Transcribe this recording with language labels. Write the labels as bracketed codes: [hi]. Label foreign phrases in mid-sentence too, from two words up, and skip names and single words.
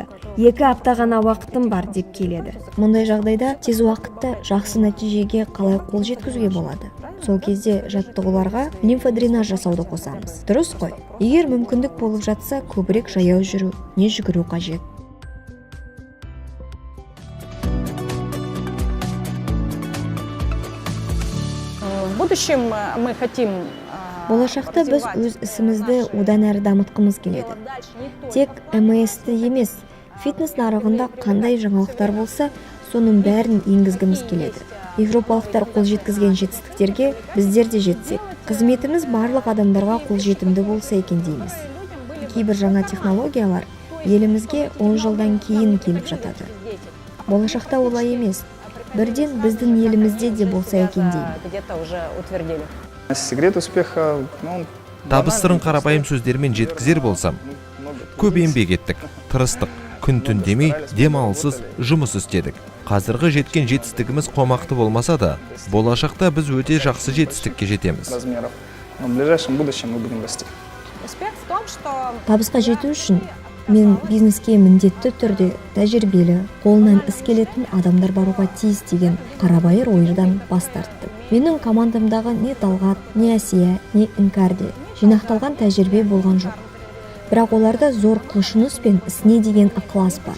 [kk] 2 апта ғана уақытым бар деп келеді. Мұндай жағдайда тез уақытта жақсы нәтижеге қалай қол жеткізуге болады? Сол кезде жаттығуларға лимфодренаж жасауды қосамыз. Дұрыс қой. Егер мүмкіндік болып жатса, көбірек жаяу жүру, не жүгіру қажет. [ru] В будущем мы хотим [kk] Болашақта біз өз ісімізді одан әрі дамытқымыз келеді. Тек МС-ті емес, фитнес нарығында қандай жаңалықтар болса, соның бәрін енгізгіміз келеді. Европалықтар қол жеткізген жетістіктерге біздер де жетсек. Қызметіміз барлық адамдарға қолжетімді болса екен дейміз. Кейбір жаңа технологиялар елімізге 10 жылдан кейін келіп жатады. Болашақта олай емес. Бірден біздің елімізде де болса екен деймін. [ru] где-то уже утвердили. Секрет успеха... ну, [kk] Табыстырын қарапайым сөздермен жеткізер болсам, көп еңбек еттік, тырыстық, күн-түн демей, демалыссыз жұмыс істедік. Қазіргі жеткен жетістігіміз қомақты болмаса да, болашақта біз өте жақсы жетістікке жетеміз. [ru] размеров. Но в ближайшем будущем мы будем расти. Успех в том, что [kk] Табысқа жету үшін мен бизнеске міндетті түрде тәжірибелі, қолынан іс келетін адамдар баруға тиіс деген қарабайыр ойдан бас тарттым. Менің командамдағы не Талғат, не Әсия, не Іңкәрде жинақталған тәжірибе болған жоқ. Бірақ оларда зор құлшыныс пен ісіне деген ықылас бар.